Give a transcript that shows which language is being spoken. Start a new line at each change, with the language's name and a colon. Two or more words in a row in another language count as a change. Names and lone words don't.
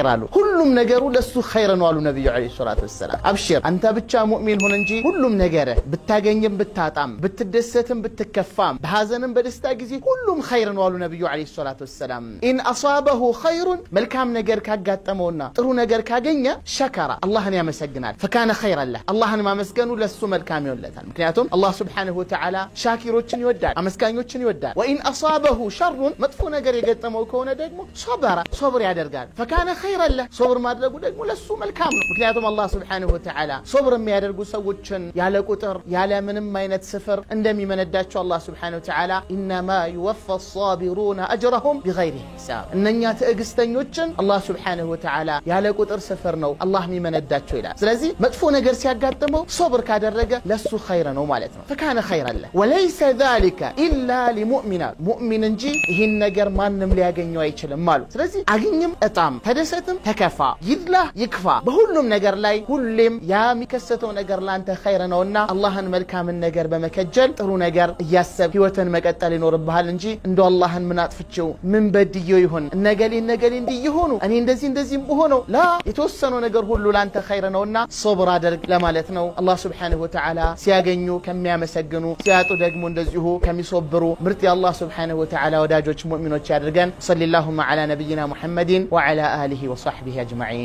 Amharic: አሉ ሁሉም ነገሩ ለሱ خير ነው አሉ ነብዩ
Arabic: عليه الصلاة والسلام
Amharic: አብሽር አንተ ብቻ ሙእሚን ሆነ እንጂ ሁሉም ነገር ብታገኝም ብታጣም ብትደሰትም ብትከፋም በሐዘንም በደስታ ጊዜ ሁሉም خير ነው አሉ ነብዩ
Arabic: عليه الصلاة والسلام إن أصابه خير
Amharic: መልካም ነገር ካጋጠመውና ጥሩ ነገር ካገኘ ሸከራ አላህን ያመሰግናል
Arabic: فكان خيرا له
Amharic: አላህን ማመስገኑ ለሱ መልካም ይሆንለታል ምክንያቱም አላህ
Arabic: سبحانه وتعالى
Amharic: ሻኪሮችን ይወዳል አመስጋኞችን ይወዳል
Arabic: وان اصابه شر
Amharic: መጥፎ ነገር የገጠመው ከሆነ ደግሞ ሶብራ ሶብር ያደርጋል
Arabic: فكان خيرا له
Amharic: صبر ማድረጉ ደግሞ ለሱ መልካም ነው ምክንያቱም አላህ
Arabic: سبحانه وتعالى
Amharic: صبر የሚያደርጉ ሰዎችን ያለ ቁጥር ያለ ምንም አይነት ስፍር እንደሚመነዳቸው አላህ
Arabic: سبحانه وتعالى انما يوفى الصابرون اجرهم بغير حساب
Amharic: እነኛ ትዕግስተኞችን አላህ
Arabic: سبحانه وتعالى
Amharic: ያለ ቁጥር ስፍር ነው አላህ የሚመነዳቸው ይላል ስለዚህ መጥፎ ነገር ሲያጋጥመው صبر ካደረገ ለሱ خير ነው ማለት ነው
Arabic: فكان خيرا له وليس ذلك الا لمؤمن
Amharic: مؤمن እንጂ ይሄን ነገር ማንንም ሊያገኘው አይችልም ማለት ስለዚህ አግኝም እጣም ተደሰትም ተከፋ ይድላ ይክፋ በሁሉም ነገር ላይ ሁሌም የሚከሰተው ነገር ላንተ خير ነውና አላህን መልካምን ነገር በመከጀል ጥሩ ነገር እያሰብ ህይወትን መቀጠል ይኖርብሃል እንጂ እንደው አላህን ምን አጥፍቼው ምን በድየው ይሆን ነገሌ እንዲይሆኑ እኔ እንደዚህ በሆነው ላ የተወሰነው ነገር ሁሉ ላንተ خير ነውና ሶብር አድርግ ለማለት ነው አላህ
Arabic: سبحانه وتعالى
Amharic: ሲያገኙ ከሚያመሰግኑ ሲያጡ ደግሞ እንደዚሁ ከሚሶብሩ ምርጥ የአላህ
Arabic: سبحانه وتعالى
Amharic: ወዳጆች ሙእሚኖች ያድርገን
Arabic: صلى الله على نبينا محمد وعلى آله وصحبه أجمعين